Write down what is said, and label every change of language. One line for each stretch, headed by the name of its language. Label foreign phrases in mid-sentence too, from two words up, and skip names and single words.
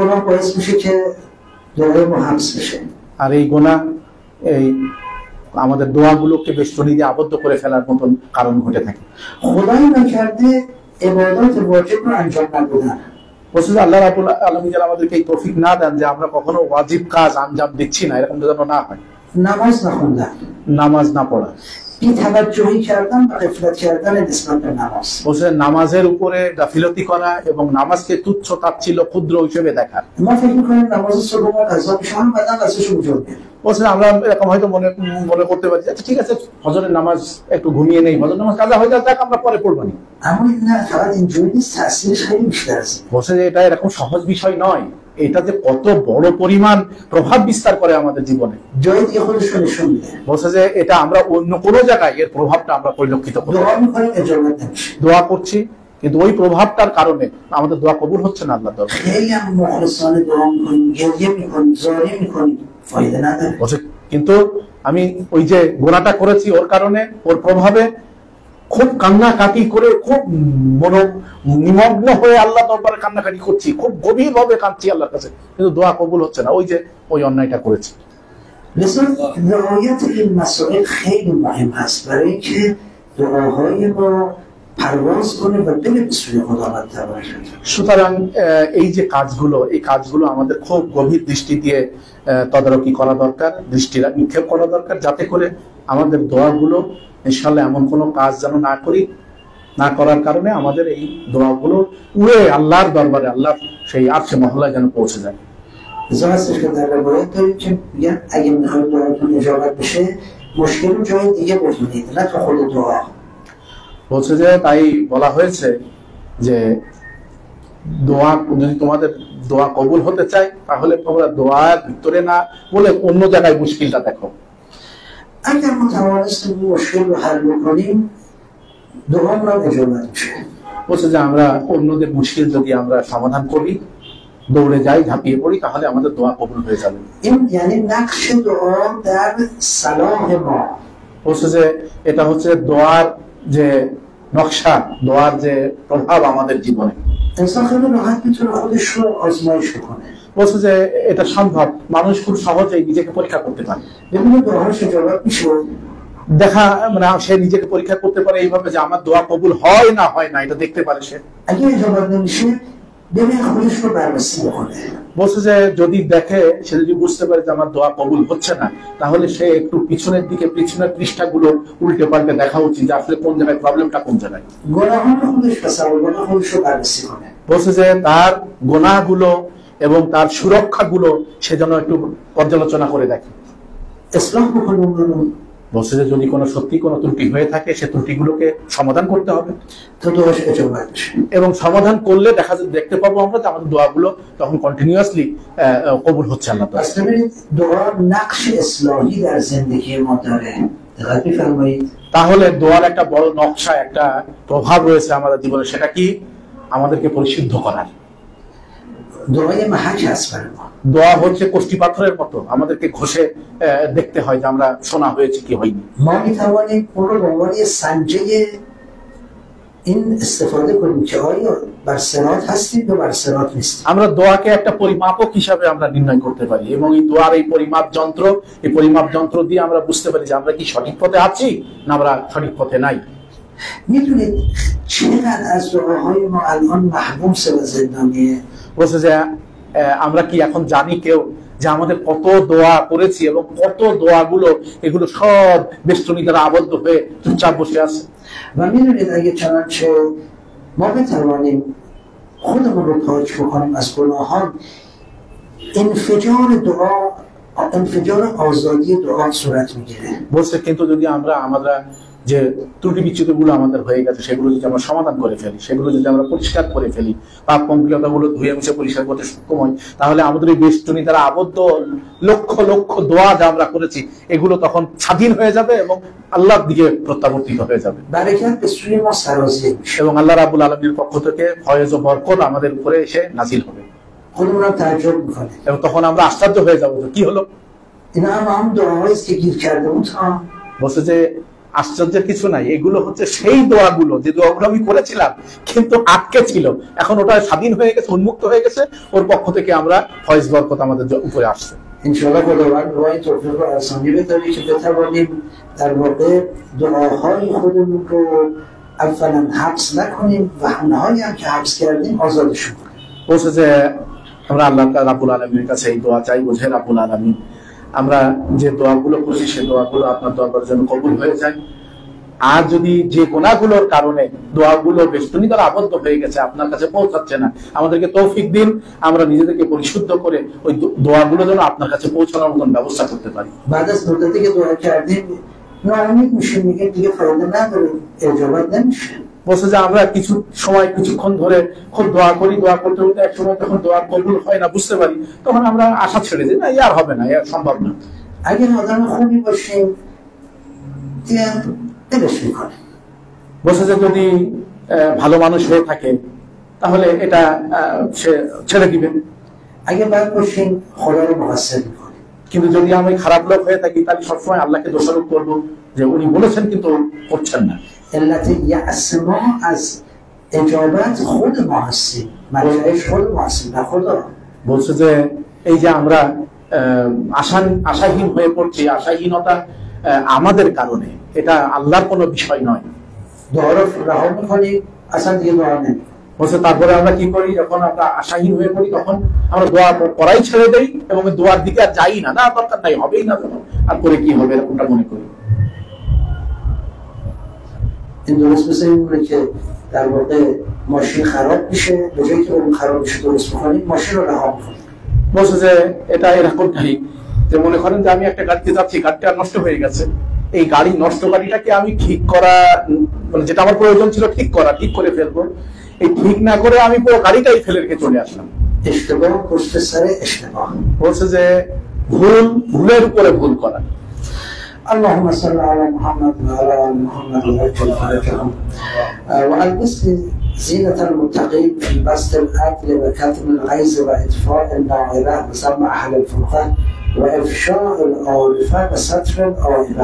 Bangla: আর এই গুনাহ এই আমাদের দোয়াগুলোকে বেষ্টনী দিয়ে আবদ্ধ করে ফেলার মতন কারণ ঘটে থাকে। আল্লাহ রাব্বুল আলামিন আমাদেরকে এই তৌফিক না দেন যে আমরা কখনো ওয়াজিব কাজ আঞ্জাম দিচ্ছি না, এরকম যেন না হয়। নামাজ না পড়া
Persian: بی‌توجهی کردن و غفلت کردن نسبت به نماز.
Bangla: বলছে নামাজের উপরে গাফিলতি করা এবং নামাজকে তুচ্ছ তাচ্ছিল্য ক্ষুদ্র হিসেবে দেখা।
Persian: ما فکر می‌کنیم نماز صبح ما قضا میشه هم بعداً قضاش وجود میاره.
Bangla: বলছে আমরা এরকম হয়তো মনে করতে পারি আচ্ছা ঠিক আছে ফজরের নামাজ একটু ঘুমিয়ে নেই, ফজর নামাজ কাজা হয়ে যাক আমরা পরে পড়বো নি।
Persian: اما این نه فقط اینجوری نیست، تاثیرش خیلی بیشتر است.
Bangla: বলছে যে এটা এরকম সহজ বিষয় নয়, এটা যে কত বড় পরিমাণ প্রভাব বিস্তার করে আমাদের জীবনে।
Persian: جای دیگه خودش رو نشون میده.
Bangla: বলছে যে এটা আমরা অন্য কোনো জায়গায় এর প্রভাবটা আমরা পরিলক্ষিত করি।
Persian: دعا می‌کنیم اجابت نمیشه.
Bangla: দোয়া করছি কিন্তু ওই প্রভাবটার কারণে আমাদের দোয়া কবুল হচ্ছে না আল্লাহর দরবারে।
Persian: خیلی هم مخلصانه دعا می‌کنیم، گریه می‌کنیم، زاری می‌کنیم، فایده نداره.
Bangla: বলছে কিন্তু আমি ওই যে গোনাটা করেছি ওর কারণে ওর প্রভাবে খুব কান্নাকাটি করে খুব নিমগ্ন হয়ে আল্লাহ দরবারে কান্নাকাটি করছি, খুব গভীর ভাবে কাঁদছি আল্লাহর কাছে, কিন্তু দোয়া কবুল হচ্ছে না, ওই যে ওই অন্যায়টা করেছি।
Persian: لذا رعایت این مسائل خیلی مهم هست برای اینکه دعاهای ما پرواز کنه و بره به سوی خداوند تبارک و تعالی.
Bangla: সুতরাং এই যে কাজগুলো, এই কাজগুলো আমাদের খুব গভীর দৃষ্টি দিয়ে তদারকি করা দরকার, দৃষ্টিরা নিক্ষেপ করা দরকার, যাতে করে আমাদের দোয়াগুলো ইনশাআল্লাহ এমন কোনো কাজ যেন না করি, না করার কারণে আমাদের এই দোয়াগুলো উড়ে আল্লাহর দরবারে, আল্লাহর সেই আরশে মহল্লায় যেন পৌঁছে যায়।
Persian: لذا هستش که در روایت داریم که میگن اگه میخواید دعاتون اجابت بشه مشکل رو جای دیگه بتونید، نه تو خود دعا.
Bangla: বলছে যে তাই বলা হয়েছে যে দোয়া যদি তোমাদের দোয়া কবুল হতে চায় তাহলে তোমরা দোয়ার ভিতরে না বলে অন্য জায়গায় মুশকিলটা দেখো।
Persian: اگر ما توانستیم مشکل رو حل بکنیم دعامون هم اجابت میشه.
Bangla: বলছে যে আমরা অন্যদের মুশকিল যদি আমরা সমাধান করি, দৌড়ে যাই, ঝাঁপিয়ে পড়ি, তাহলে আমাদের দোয়া কবুল হয়ে যাবে।
Persian: این یعنی نقش دعا در صلاح ما.
Bangla: বলছে যে এটা হচ্ছে দোয়ার যে নকশা, দোয়ার যে প্রভাব আমাদের জীবনে।
Persian: انسان خیلی راحت میتونه خودش رو آزمایش کنه.
Bangla: বলছে যে এটা সম্ভব, মানুষ খুব সহজেই নিজেকে পরীক্ষা করতে পারে।
Persian: ببینه دعاش اجابت میشه.
Bangla: দেখা মানে সে নিজেকে পরীক্ষা করতে পারে এইভাবে যে আমার দোয়া কবুল হয় না হয় না, এটা দেখতে পারে সে।
Persian: اگه اجابت نمیشه ببینه خودش رو بررسی بکنه.
Bangla: বলছে যে যদি দেখে, সে যদি বুঝতে পারে যে আমার দোয়া কবুল হচ্ছে না, তাহলে সে একটু পিছনের দিকে, পিছনের পৃষ্ঠাগুলো উল্টে পাল্টে দেখা উচিত যে আসলে কোন জায়গায় প্রবলেমটা কোন জায়গায়।
Persian: گناهان خودش تصور کنه، خودش رو بررسی کنه.
Bangla: বলছে যে তার গুনাহগুলো এবং তার সুরক্ষাগুলো সে যেন একটু পর্যালোচনা করে দেখে,
Persian: اصلاح بکنه اون رو.
Bangla: বলছে যে যদি কোনো সত্যি কোনো ত্রুটি হয়ে থাকে সে ত্রুটিগুলোকে সমাধান করতে হবে,
Persian: تا دعاش اجابت بشه.
Bangla: এবং সমাধান করলে দেখতে পাবো আমরা যে আমাদের দোয়াগুলো তখন কন্টিনিউয়াসলি কবুল হচ্ছে আল্লাহ তাআলা।
Persian: پس ببینید دعا نقش اصلاحی در زندگی ما داره. دقت می‌فرمایید؟
Bangla: তাহলে দোয়ার একটা বড় নকশা, একটা প্রভাব রয়েছে আমাদের জীবনে, সেটা কি? আমাদেরকে পরিশুদ্ধ করার।
Persian: دعای محک هست برای ما.
Bangla: দোয়া হচ্ছে কষ্টি পাথরের মতো, আমাদেরকে ঘষে দেখতে হয় যে আমরা শোনা হয়েছে কি হয়নি।
Persian: ما می‌توانیم اون رو به عنوان یه سنجه این استفاده کنیم که آیا بر صراط هستیم یا بر صراط نیستیم.
Bangla: আমরা দোয়াকে একটা পরিমাপক হিসাবে আমরা নির্ণয় করতে পারি, এবং এই দোয়ার এই পরিমাপ যন্ত্র দিয়ে আমরা বুঝতে পারি যে আমরা কি সঠিক পথে আছি না আমরা সঠিক পথে নাই।
Persian: می‌دونید چقدر از دعاهای ما الان محبوس و زندانیه.
Bangla: বলছে যে আমরা কি এখন জানি কেউ যে আমাদের কত দোয়া করেছি এবং কত দোয়াগুলো এগুলো সব বেষ্টনী দ্বারা আবদ্ধ হয়ে চুপচাপ বসে আছে।
Persian: و می‌دونید اگه چنانچه ما بتوانیم خودمون رو پاک بکنیم از گناهان، انفجار آزادی دعا صورت میگیره.
Bangla: বলছে কিন্তু যদি আমরা যে ত্রুটি বিচ্যুতিগুলো আমাদের হয়ে গেছে সেগুলো যদি আমরা সমাধান করে ফেলি, সেগুলো যদি আমরা পরিষ্কার করে ফেলি, পাপ পঙ্কিলতাগুলো ধুয়ে মুছে পরিষ্কার করতে সক্ষম হই, তাহলে আমাদের এই বেষ্টনী দ্বারা আবদ্ধ লক্ষ লক্ষ দোয়া যা আমরা করেছি এগুলো তখন স্বাধীন হয়ে যাবে এবং আল্লাহর দিকে প্রত্যাবর্তিত হয়ে যাবে,
Persian: برکت به سوی ما سرازیر میشه
Bangla: এবং আল্লাহ রাব্বুল আলামিনের পক্ষ থেকে ফয়েজ ও বরকত আমাদের উপরে এসে নাজিল হবে।
Persian: خودمون هم تعجب میکنیم.
Bangla: এবং তখন আমরা আশ্চর্য হয়ে যাবো যে কি হলো।
Persian: اینا هم دعاهایی است که گیر کرده بود ها.
Bangla: বলছে যে আশ্চর্যের কিছু নাই, এগুলো হচ্ছে সেই দোয়াগুলো যে দোয়াগুলো আমি করেছিলাম কিন্তু আটকে ছিল, এখন ওটা স্বাধীন হয়ে গেছে, উন্মুক্ত হয়ে গেছে, ওর পক্ষ থেকে আমরা ফয়েজ বরকত আমাদের উপরে আসছে।
Persian: انشاءالله خداوند دعای توفیق و آسانی بده که بتوانیم در واقع دعاهای خودمون رو اولا حبس نکنیم و اونهایی هم که حبس کردیم آزادشون کنیم.
Bangla: বলছে যে আমরা আল্লাহ রাব্বুল আলামিনের কাছে এই দোয়া চাই, বোঝে রাব্বুল আলামিন আমরা যে দোয়াগুলো করছি সেই দোয়াগুলো আপনার দরবারে যেন কবুল হয়ে যায়, আর যদি যে গুনাহগুলোর কারণে দোয়াগুলো বেষ্টনী দ্বারা আবদ্ধ হয়ে গেছে, আপনার কাছে পৌঁছাচ্ছে না, আমাদেরকে তৌফিক দিন আমরা নিজেদেরকে পরিশুদ্ধ করে ওই দোয়াগুলো যেন আপনার কাছে পৌঁছানোর মতন ব্যবস্থা করতে পারি।
Persian: بعد از مدتی که دعا کردیم ناامید میشیم، میگیم دیگه فایده نداره، اجابت نمیشه.
Bangla: বলছে যে আমরা কিছু সময় কিছুক্ষণ ধরে খুব দোয়া করি, দোয়া করতে করতে এক সময় যখন দোয়া কবুল হয় না বুঝতে পারি, তখন আমরা আশা ছেড়ে দিই, না আর হবে না, আর সম্ভব না।
Persian: اگر آدم خوبی باشیم دیگه دلش میکنه।
Bangla: বলছে যে যদি ভালো মানুষ হয়ে থাকে তাহলে এটা সে ছেড়ে দিবে।
Persian: اگه بد باشیم خدا رو مقصر میکنه।
Bangla: কিন্তু যদি আমি খারাপ লোক হয়ে থাকি তাহলে সবসময় আল্লাহকে দোষারোপ করবো যে উনি বলেছেন কিন্তু করছেন না।
Persian: علت یأس ما از اجابت خود ما هستیم، منشأش خود ما هستیم، نه خدا।
Bangla: বলছে যে এই যে আমরা আশাহীন হয়ে পড়ছি, আশাহীনতা আমাদের কারণে, এটা আল্লাহর কোনো বিষয় নয়।
Persian: دعا رو رها میکنیم اصلا دیگه دعا نمیکنیم।
Bangla: বলছে তারপরে আমরা কি করি, যখন আমরা আশাহীন হয়ে পড়ি তখন আমরা দোয়া করাই ছেড়ে দেই এবং দোয়ার দিকে আর যাই না, না দরকার নাই, হবেই না, আর করে কি হবে এরকমটা মনে করি।
Persian: این درست مثل این مونه که در واقع ماشین خراب میشه، به جایی که اون خراب میشه درست میکنیم ماشین رو رها میکنیم।
Bangla: বলছে যে এটা এরকমটাই, যে মনে করেন যে আমি একটা গাড়িতে যাচ্ছি, গাড়িটা নষ্ট হয়ে গেছে, এই গাড়ি নষ্ট গাড়িটাকে আমি ঠিক করা, মানে যেটা আমার প্রয়োজন ছিল ঠিক করা, ঠিক করে ফেলবো, এই ঠিক না করে আমি পুরো গাড়িটাই ফেলে রেখে চলে আসলাম।
Persian: اشتباه پشت سر اشتباه।
Bangla: বলছে যে ভুলের উপরে ভুল করা।
Arabic: اللهم صل على محمد وعلى ال محمد وعجل فرجهم والبس زينة المتقين في بسط العدل وكتم الغيظ واطفاء النائبة وسمع اهل الفرقة وافشاء العارفة وستر العائبة.